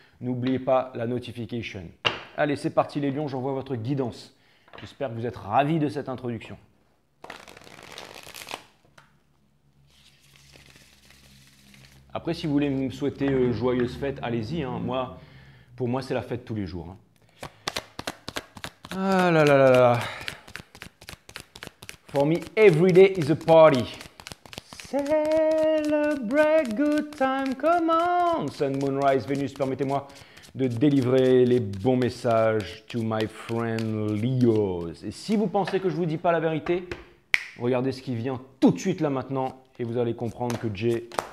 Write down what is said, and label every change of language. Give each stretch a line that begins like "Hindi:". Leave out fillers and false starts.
French: N'oubliez pas la notification. Allez, c'est parti les lions, j'envoie votre guidance. J'espère que vous êtes ravis de cette introduction. Après, si vous voulez me souhaiter joyeuse fête, allez-y, hein. Pour moi, c'est la fête tous les jours, hein. Ah là là là là.
English: For me, every day is a party. Celebrate good time, come on.
French: Sun, Moonrise, Vénus, permettez-moi de délivrer les bons messages
English: to my friend Leos.
French: Et si vous pensez que je ne vous dis pas la vérité, regardez ce qui vient tout de suite là maintenant et vous allez comprendre que Jay...